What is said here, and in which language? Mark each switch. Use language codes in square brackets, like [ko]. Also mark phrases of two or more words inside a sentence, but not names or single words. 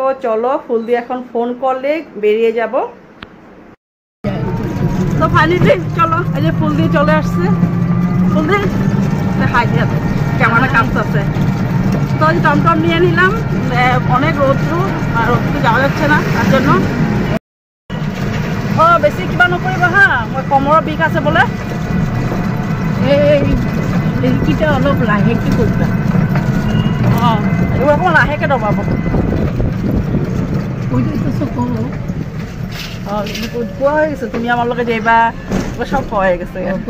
[bn] চলো, ফুলদি এখন ফোন করলে বেরিয়ে যাব। তো ফাইনালি চলো, এই যে ফুলদি চলে আসছে। ফুলদি হাই দিয়ে কেমন কাজ আছে। তো টমটম নিয়ে নিলাম, অনেক রোদ্রু, আর রোদ্রু যাওয়া যাচ্ছে না, [as] তার জন্য বেশি কিবা নকৰিব হা, মই কমৰৰ বিষ আছে বোলে। এই খিৰিকীটা অলপ লাহেকৈ কৰিবা। এইবোৰ লাহেকৈ দবাব। কোৱা হৈ গৈছে তুমি আমাৰ লগত যাইবা সব কোৱা হৈ গৈছে।